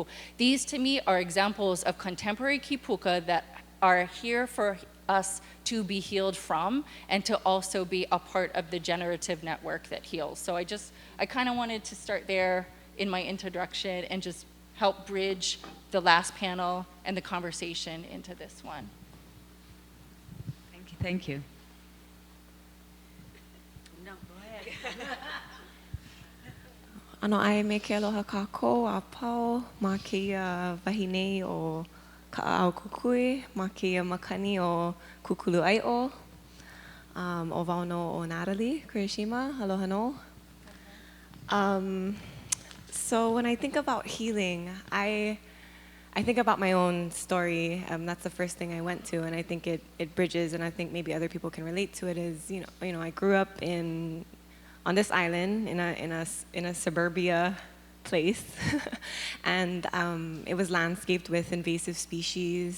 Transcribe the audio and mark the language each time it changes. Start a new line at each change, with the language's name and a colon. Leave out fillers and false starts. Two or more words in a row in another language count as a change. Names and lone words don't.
English: These to me are examples of contemporary kipuka that are here for us to be healed from and to also be a part of the generative network that heals. So I kind of wanted to start there in my introduction and just help bridge the last panel and the conversation into this one. Thank you. No, go ahead.
Hawaiian: Ano ai me ke aloha kākou a pau ma keia wahine o Ka'au Kukui, ma keia makani o Kukulu Ai'o, o Wauno o Natalie, Kurishima, aloha no.
English: So when I think about healing, I I think about my own story. That's the first thing I went to, and I think it bridges, and I think maybe other people can relate to it. Is I grew up on this island in a suburbia place, and it was landscaped with invasive species.